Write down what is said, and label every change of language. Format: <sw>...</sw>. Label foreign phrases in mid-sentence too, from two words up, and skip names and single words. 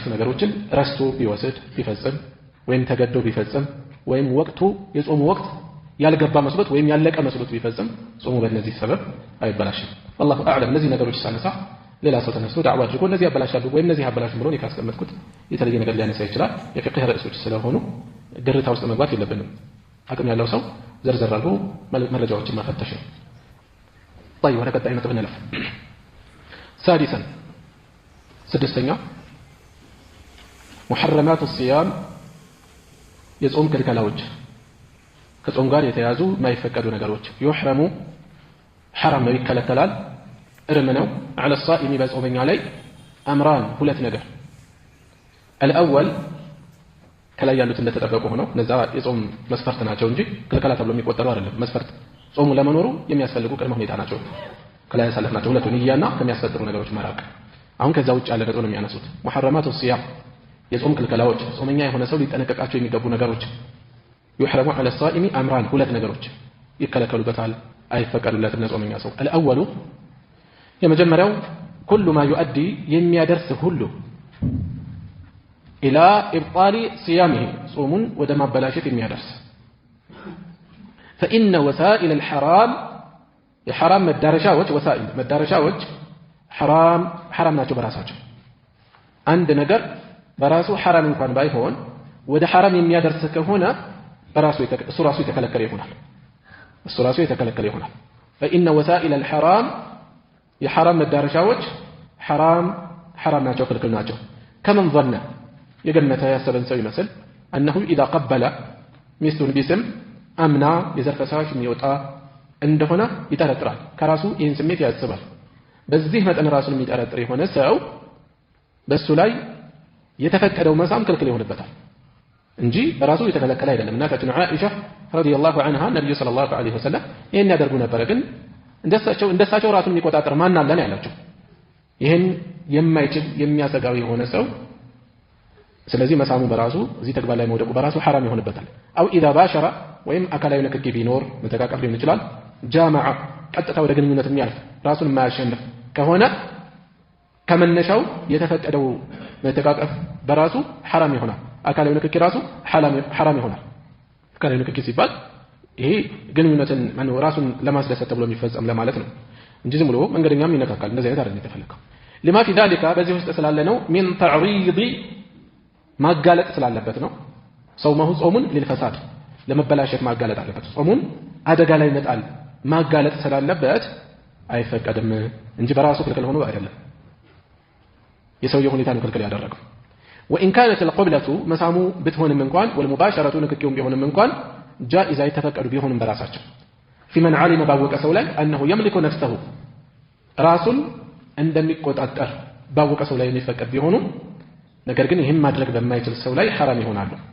<am>ነገሮችን ረስቶ ቢወስድ ቢፈጽም ወይም ተገዶ ቢፈጽም ወይም ወቅቱ የጾሙ ወቅት ያልገባ መስሎት ወይም ያለቀ መስሎት ቢፈጽም ጾሙ በእነዚህ ሰበብ አይበላሽም።</am> <ar>الله أعلم።</ar> <am>እነዚህ ነገሮች ሳነሳ ሌላ ሰው ተነስቶ ዳዕዋ አድርጎ እነዚህ ያበላሻሉ ወይም እነዚህ ያበላሹም ብሎ ካስቀመጥኩት የተለየ ነገር ሊያነሳ ይችላል። የፍቅህ ርዕሶች ስለሆኑ ግርታ ውስጥ መግባት የለብንም። አቅም ያለው ሰው ዘርዘር አድርጎ መረጃዎችን መፈተሽ ነው። طيب ወደ ቀጣይ ነጥብ እንለፍ። ሳዲሰን ስድስተኛ</am> <ar>محرمات الصيام</ar> <am>የጾም ክልከላዎች ከጾም ጋር የተያዙ የማይፈቀዱ ነገሮች ይحرሙ حرام ነው ይከለከላል እርም ነው</am> <ar>على الصائم</ar> <am>በጾመኛ ላይ አምራን ሁለት ነገር الأول ከላይ ያሉት እንደተጠበቁ ሆነው እነዛ የጾም መስፈርት ናቸው እንጂ ክልከላ ተብሎ የሚቆጠሩ አይደለም። መስፈርት ጾሙ ለመኖሩ የሚያስፈልጉ ቅድመ ሁኔታ ናቸው። ከላይ ያሳለፍናቸው ሁለቱን ንያና ከሚያስፈጥሩ ነገሮች መራቅ። አሁን ከዛ ውጭ ያለ ነጥብ ነው የሚያነሱት።</am> <ar>محرمات الصيام</ar> <am>የጾም ክልከላዎች ጾመኛ የሆነ ሰው ሊጠነቀቃቸው የሚገቡ ነገሮች ይحرሙ</am> <ar>على الصائم</ar> <am>አምራን ሁለት ነገሮች ይከለከሉበታል፣ አይፈቀዱለትም ለጾመኛ ሰው። الأول የመጀመሪያው</am> <ar>كل ما يؤدي</ar> <am>የሚያደርስ ሁሉ</am> <ar>إلى إبطال صيامه</ar> <am>ጾሙን ወደ ማበላሸት የሚያደርስ</am> <ar>فإن وسائل الحرام</ar> <am>የሐራም መዳረሻዎች ወሳኢል መዳረሻዎች حرام ናቸው በራሳቸው። አንድ ነገር በራሱ حرام እንኳን ባይሆን ወደ حرام የሚያደርስ ከሆነ እሱ ራሱ የተከለከለ ይሆናል።</am> <ar>فإن وسائل الحرام</ar> <am>የሐራም መዳረሻዎች حرام ናቸው፣ ክልክል ናቸው።</am> <ar>كمن ظن</ar> <am>የገመተ ያሰበን ሰው ይመስል</am> <ar>أنه إذا قبل</ar> <am>ሚስቱን ቢስም አምና የዘር ፈሳሽ የሚወጣ እንደሆነ ይጠረጥራል። ከራሱ ይህን ስሜት ያስባል። በዚህ መጠን ራሱን የሚጠረጥር የሆነ ሰው በሱ ላይ የተፈቀደው መሳም ክልክል ይሆንበታል እንጂ በራሱ የተከለከለ አይደለም። እናታችን ዓኢሻ</am> <ar>رضي الله عنها</ar> <am>ነብዩ</am> <ar>صلى الله عليه وسلم</ar> <am>ይሄን ያደርጉ ነበር። ግን እንደሳቸው ራሱን የሚቆጣጠር ማን አለ ነው ያላቸው። ይሄን የማይችል የሚያሰጋው የሆነ ሰው ስለዚህ መሳሙ በራሱ እዚህ ተግባር ላይ መውደቁ በራሱ حرام ይሆንበታል።</am> <ar>أو إذا باشر</ar> <am>ወይም አካላዊ ንክኪ ቢኖር መተቃቀፍ ሊሆን ይችላል። ጃማዓ ቀጥታ ወደ ግንኙነት የሚያልፍ ራሱን የማያሸንፍ ከሆነ ከመነሻው የተፈቀደው መተቃቀፍ በራሱ حرام ይሆናል። አካላዊ ንክኪ ራሱ حرام ይሆናል። አካላዊ ንክኪ ሲባል ይሄ ግንኙነትን ራሱን ለማስደሰት ተብሎ የሚፈጸም ለማለት ነው እንጂ ዝም ብሎ መንገደኛም ይነካካል እንደዚህ አይነት አይደለም የተፈለገው።</am> <ar>لما في ذلك</ar> <am>በዚህ ውስጥ ስላለ ነው</am> <ar>من تعريض</ar> <am>ማጋለጥ ስላለበት ነው። ጾሙን ለልፈሳድ ለመበላሸት ማጋለጥ አለበት። ጾሙን አደጋ ላይ መጣል ማጋለጥ ስላለበት አይፈቀድም እንጂ በራሱ ክልክል ሆኖ አይደለም። የሰውየው ሁኔታ ነው ክልክል ያደረገው።</am> <ar>وإن كانت القبلة</ar> <am>መሳሙ ብትሆንም እንኳን والمباشرة ንክኪውም ቢሆንም እንኳን جائزة የተፈቀዱ ቢሆንም በራሳቸው</am> <ar>في من علم</ar> <am>ባወቀ ሰው ላይ</am> <ar>أنه يملك نفسه</ar> <am>ራሱን እንደሚቆጣጠር ባወቀ ሰው ላይ የሚፈቀድ ቢሆኑ ነገር ግን ይህን ማድረግ በማይችል ሰው ላይ حرام ይሆናሉ።</am>